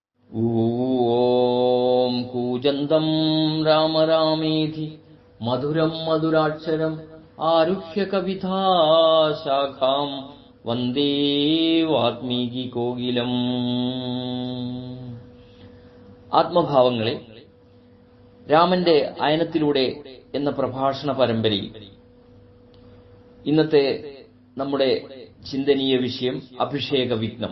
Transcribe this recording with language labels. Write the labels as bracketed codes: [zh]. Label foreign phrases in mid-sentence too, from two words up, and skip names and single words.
[sa] ॐ कूजन्तम् राम रामेति मधुरम् मधुराक्षरम् आरुह्य कविता शाखाम् वन्दे വാത്മീകികോകിലം. [ml] ആത്മഭാവങ്ങളെ, രാമന്റെ അയനത്തിലൂടെ എന്ന പ്രഭാഷണ പരമ്പരയിൽ ഇന്നത്തെ നമ്മുടെ ചിന്തനീയ വിഷയം അഭിഷേക വിഘ്നം.